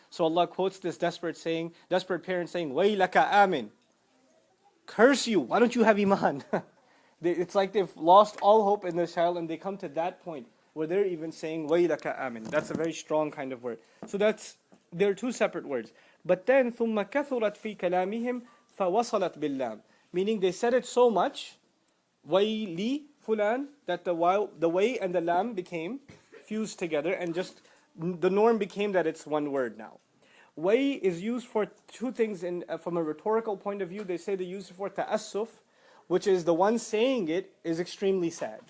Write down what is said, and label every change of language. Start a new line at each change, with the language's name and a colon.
English: So Allah quotes this desperate parent saying,
Arabic: Waylaka amin.
English: Curse you, why don't you have Iman? It's like they've lost all hope in their child, and they come to that point where they're even saying,
Arabic: Waylaka amin.
English: That's a very strong kind of word. So they're two separate words. But then,
Arabic: ثُمَّ كَثُرَتْ فِي كَلَامِهِمْ فَوَصَلَتْ بِاللَّامِ.
English: Meaning they said it so much,
Arabic: Wayli fulan,
English: that the way and the lam became fused together, and just the norm became that it's one word now. Way is used for two things from a rhetorical point of view. They say they use it for ta'assuf, which is the one saying it is extremely sad.